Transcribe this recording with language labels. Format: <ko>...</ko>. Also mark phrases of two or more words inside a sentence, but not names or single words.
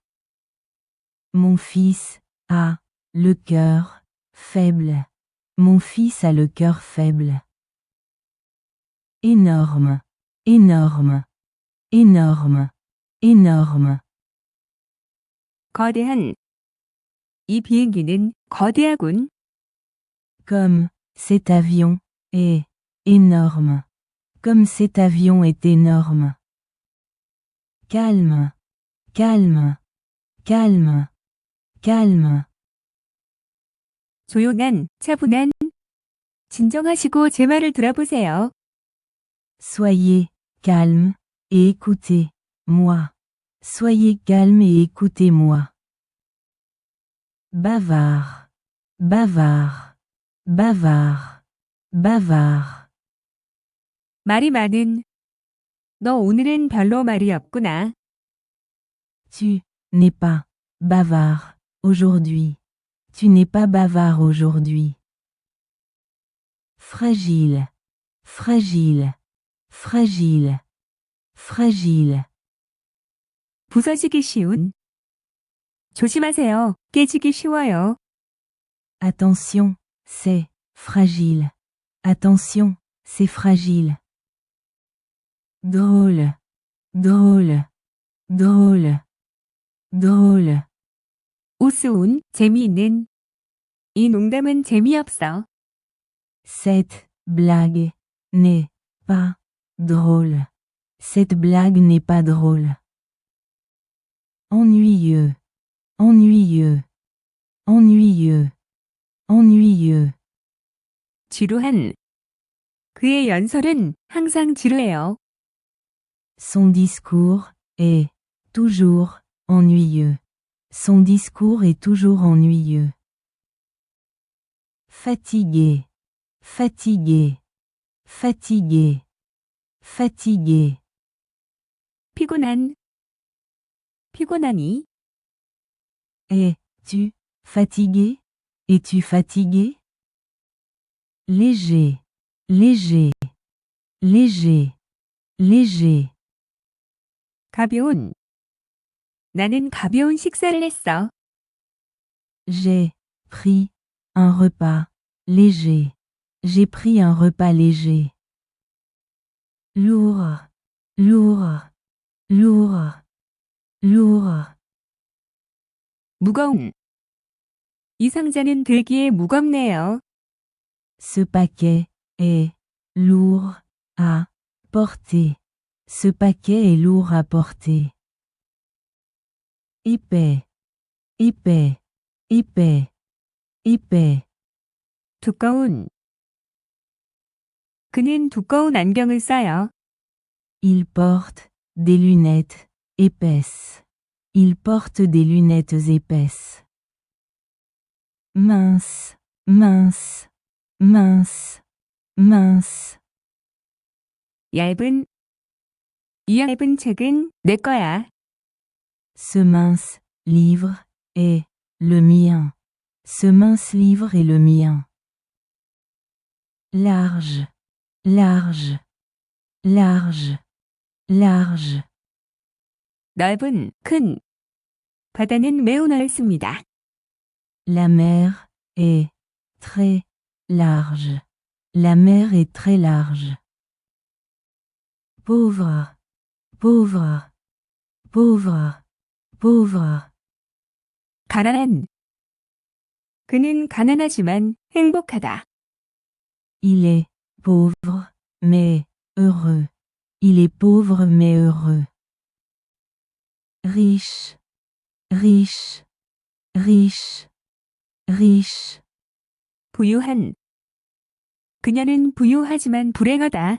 <fr>Mon fils a le cœur faible. Mon fils a le cœur faible. Énorme. Énorme. Énorme. Énorme.</fr> <ko>거대한. 이 비행기는 거대하군.</ko> <fr>Comme cet avion est énorme. Comme cet avion est énorme. Calme. Calme. Calme. Calme.</fr> <ko>조용한, 차분한. 진정하시고 제 말을 들어보세요.</ko> <fr>Soyez calme et écoutez-moi. Soyez calme et écoutez-moi. Bavard. Bavard. Bavard. Bavard.</fr> <ko>말이 많은. 너 오늘은 별로 말이 없구나.</ko> <fr>Tu n'es pas bavard aujourd'hui. Tu n'es pas bavard aujourd'hui. Fragile. Fragile. Fragile. Fragile.</fr> <ko>부서지기 쉬운. 조심하세요. 깨지기 쉬워요.</ko> <fr>Attention, c'est fragile. Attention, c'est fragile. Drôle. Drôle. Drôle. Drôle.</fr> <ko>우스운, 재미있는. 이 농담은 재미없어.</ko> <fr>Cette blague n'est pas drôle. Cette blague n'est pas drôle. ennuyeux, ennuyeux, ennuyeux, ennuyeux.</fr> <ko>지루한. 그의 연설은 항상 지루해요.</ko> <fr>Son discours est toujours ennuyeux. Son discours est toujours ennuyeux. Fatigué, fatigué, fatigué, fatigué.</fr> <ko>피곤한. 피곤하니?</ko> <fr>Es-tu fatigué? Es-tu fatigué? Léger, léger, léger, léger.</fr> <ko>가벼운. 나는 가벼운 식사를 했어.</ko> <fr>J'ai pris un repas léger. J'ai pris un repas léger. Lourd, lourd, lourd, lourd.</fr> <ko>무거운. 이 상자는 들기에 무겁네요.</ko> <fr>Ce paquet est lourd à porter. Ce paquet est lourd à porter. Épais, épais, épais, épais.</fr> <ko>두꺼운. 그는 두꺼운 안경을 써요.</ko> <fr>Il porte des lunettes épaisses. Il porte des lunettes épaisses. Mince, mince, mince, mince.</fr> <ko>얇은. 이 얇은 책은 내 거야.</ko> <fr>Ce mince livre est le mien. Ce mince livre est le mien. Large, large, large, large.</fr> <ko>넓은, 큰. 바다는 매우 넓습니다.</ko> <fr>La mer est très large. La mer est très large. Pauvre, pauvre, pauvre, pauvre.</fr> <ko>가난한. 그는 가난하지만 행복하다.</ko> <fr>Il est pauvre, mais heureux. Il est pauvre mais heureux. Riche, riche, riche, riche.</fr> <ko>부유한. 그녀는 부유하지만 불행하다.</ko>